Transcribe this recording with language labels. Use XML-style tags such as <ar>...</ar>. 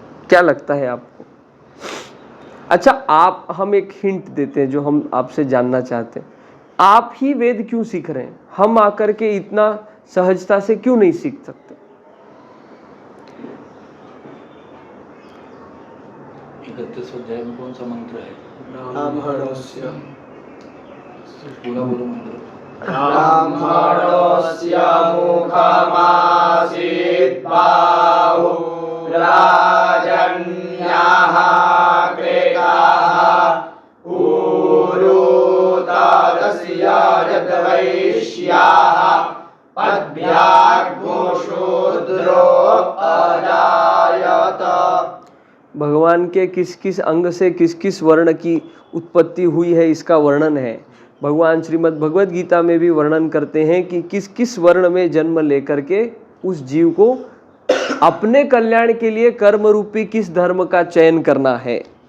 <hi>क्या लगता है आपको? अच्छा, हम एक हिंट देते हैं जो हम आपसे जानना चाहते हैं। आप ही वेद क्यों सीख रहे हैं? हम आकर के इतना सहजता से क्यों नहीं सीख सकते? 31 अध्याय में कौन सा मंत्र है?</hi> <sa>ब्राह्मणस्य</sa> <hi>पूरा बोलो मंत्र।</hi> <sa>ब्राह्मणस्य मुखमासीत् बाहुराजन्याः क्रेताः ऊरुतदस्य यद्वैश्याः पद्भ्याग्मो शूद्रो अजायत।</sa> <hi>भगवान के किस किस अंग से किस किस वर्ण की उत्पत्ति हुई है इसका वर्णन है। भगवान श्रीमद् भगवद गीता में भी वर्णन करते हैं कि किस किस वर्ण में जन्म लेकर के उस जीव को अपने कल्याण के लिए कर्म रूपी किस धर्म का चयन करना है।</hi>